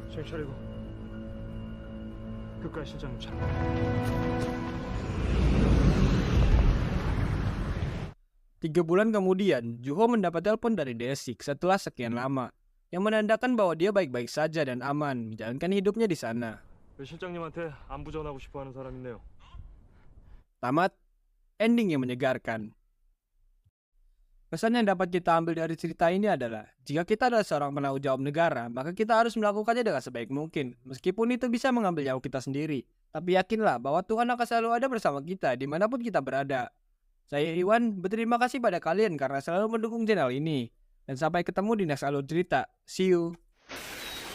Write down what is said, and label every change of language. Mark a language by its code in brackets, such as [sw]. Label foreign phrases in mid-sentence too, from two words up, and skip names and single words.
[id] 3 bulan kemudian, Juho mendapat telepon dari Desik setelah sekian lama, yang menandakan bahwa dia baik-baik saja dan aman menjalankan hidupnya di sana. [ko] 실장님한테 안부 전하고 싶어하는 사람 있네요. [id] Tamat, ending yang menyegarkan. Pesan yang dapat kita ambil dari cerita ini adalah, jika kita adalah seorang penanggung jawab negara, maka kita harus melakukannya dengan sebaik mungkin, meskipun itu bisa mengambil nyawa kita sendiri. Tapi yakinlah bahwa Tuhan akan selalu ada bersama kita dimanapun kita berada. Saya Iwan, berterima kasih pada kalian karena selalu mendukung channel ini. Dan sampai ketemu di next alur cerita. [en] See you!